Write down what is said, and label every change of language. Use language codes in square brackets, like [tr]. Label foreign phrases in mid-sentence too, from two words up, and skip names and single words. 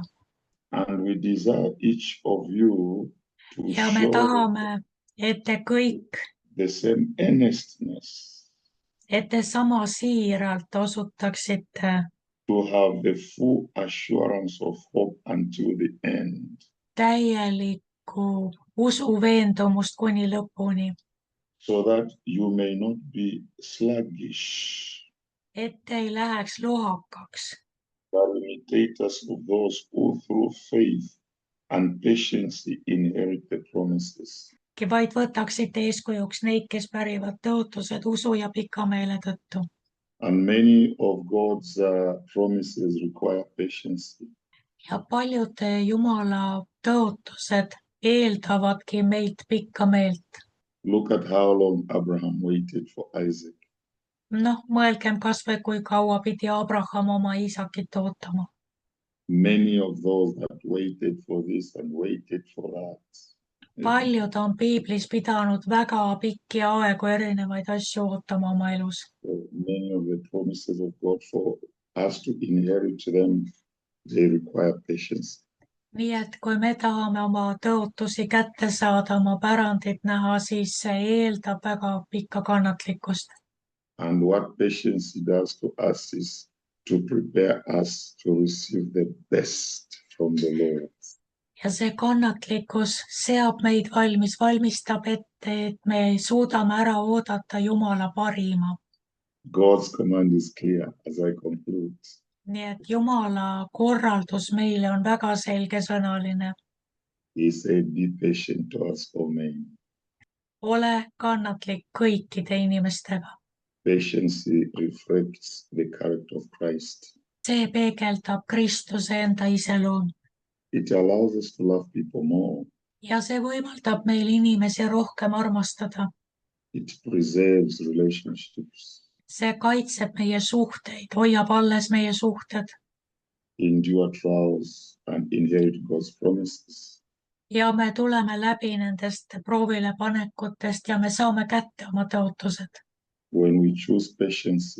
[en] And we desire each of you to [et] Ja me [en] show [et] tahame, et te kõik, [en] the same earnestness, [et] et te sama siiralt osutaksite [en] to have the full assurance of hope until the end, [et] täielikku usuveendumust kuni lõpuni, [en] so that you may not be sluggish, [et] et ei läheks lohakaks, [en] but imitators of those who through faith and patience inherit the promises. [et] vaid võtaksite eeskujuks neid, kes pärivad tõotused usu ja pika meele tõttu. [en] And many of God's promises require patience. [et] Ja paljud Jumala tõotused eeldavadki meilt pikka meelt. [en] Look at how long Abraham waited for Isaac. [et] Noh, mõelgem kas või kui kaua pidi Abraham oma Iisakit ootama. [en] Many of those that waited for this and waited for that. [et] Paljud on piiblis pidanud väga pikki aegu erinevaid asju ootama oma elus. [en] Many of the promises of God for us to inherit them, they require patience. [et] Nii et kui me tahame oma tõotusi kätte saada, oma pärandit näha, siis see eeldab väga pikka kannatlikkust. [en] And what patience does to us is to prepare us to receive the best from the Lord. [et] Ja see kannatlikkus seab meid valmistab ette, et me suudame ära oodata Jumala parima. [en] God's command is clear as I conclude. [et] Nii et Jumala korraldus meile on väga selgesõnaline. [en] He said, be patient towards all men. [et] Ole kannatlik kõikide inimestega. [en] Patience reflects the character of Christ. [et] See peegeldab Kristuse enda iseloomu. [en] It allows us to love people more. [et] Ja see võimaldab meil inimesi rohkem armastada. [en] It preserves relationships. [et] see kaitseb meie suhteid, hoiab alles meie suhted [en] endure trials, and inherit God's promises. [et] ja me tuleme läbi nendest proovile panekutest ja me saame kätte oma tõotused. [en] When we choose patience,